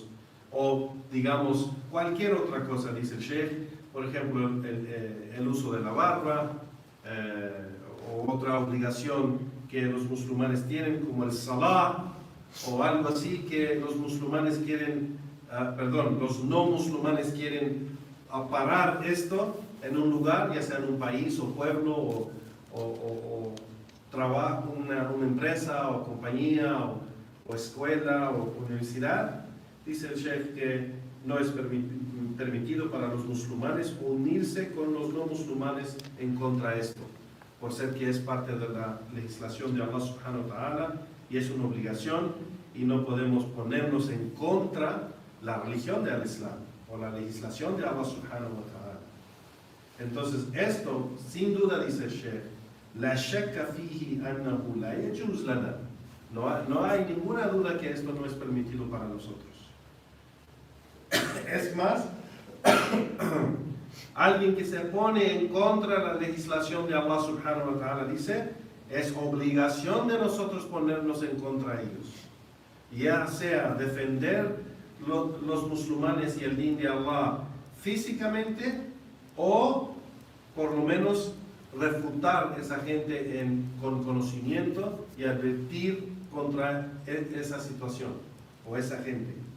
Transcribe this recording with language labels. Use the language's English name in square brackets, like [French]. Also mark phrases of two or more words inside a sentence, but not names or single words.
[Spanish] O digamos cualquier otra cosa, dice el Sheikh, por ejemplo el uso de la barba, o otra obligación que los musulmanes tienen como el salah, o algo así que los musulmanes quieren, los no musulmanes quieren parar esto en un lugar, ya sea en un país o pueblo o trabajo, una empresa o compañía o escuela o universidad. Dice el Sheikh que no es permitido para los musulmanes unirse con los no musulmanes en contra de esto, por ser que es parte de la legislación de Allah [Arabic] سبحانه وتعالى [Spanish] y es una obligación y no podemos ponernos en contra la religión del Islam o la legislación de Allah [Arabic] سبحانه وتعالى. [Spanish] Entonces esto, sin duda, dice el Sheikh, [Arabic] لا شك فيه أنه لا يجوز لنا. [Spanish] No hay ninguna duda que esto no es permitido para nosotros. Es más, alguien que se pone en contra de la legislación de Allah [Arabic] سبحانه وتعالى, [Spanish] dice, es obligación de nosotros ponernos en contra de ellos. Ya sea defender los musulmanes y el din de Allah físicamente o por lo menos refutar a esa gente con conocimiento y advertir contra esa situación o esa gente.